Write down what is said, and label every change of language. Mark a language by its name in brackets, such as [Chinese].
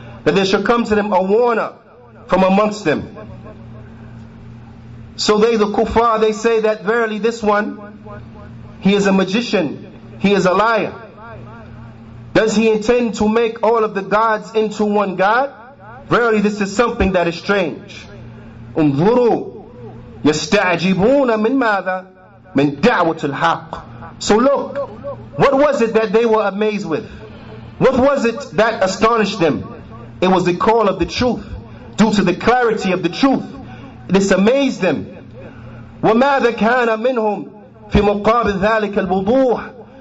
[English] That there should come to them a warner from amongst them. So they, the kuffar, they say that verily this one, he is a magician, he is a liar. Does he intend to make all of the gods into one God? verily this is something that is strange. [Arabic] انظروا يستعجبون من ماذا؟ من دعوة الحق. [English] So look, what was it that they were amazed with? What was it that astonished them? It was the call of the truth. Due to the clarity of the truth, this amazed them. [Arabic] وَمَاذَا كَانَ مِنْهُمْ فِي مُقَابِلِ ذَلِكَ الْوُضُوحِ.